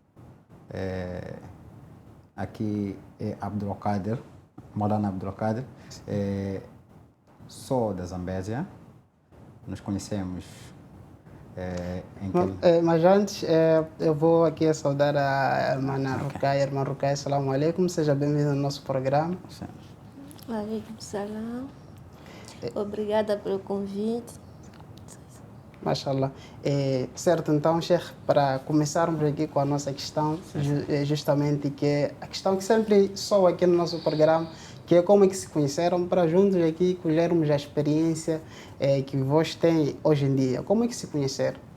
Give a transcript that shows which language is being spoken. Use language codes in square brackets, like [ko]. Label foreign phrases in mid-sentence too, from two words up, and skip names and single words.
[pt] Aqui é Abdul Qadir, Maulana Abdul Qadir. Sou da Zambésia. Nos conhecemos mas antes, eu vou aqui saudar a irmã Ruqaia. Irmã Ruqaia, [ar] السلام عليكم. [pt] Seja bem-vinda ao nosso programa. [ar] وعليكم السلام. [pt] Obrigada pelo convite. Mashallah. Certo, então, Sheikh, para começarmos aqui com a nossa questão, justamente que é a questão que sempre soa aqui no nosso programa, que é como é que se conheceram, para juntos aqui colhermos a experiência que vós têm hoje em dia. Como é que se conheceram?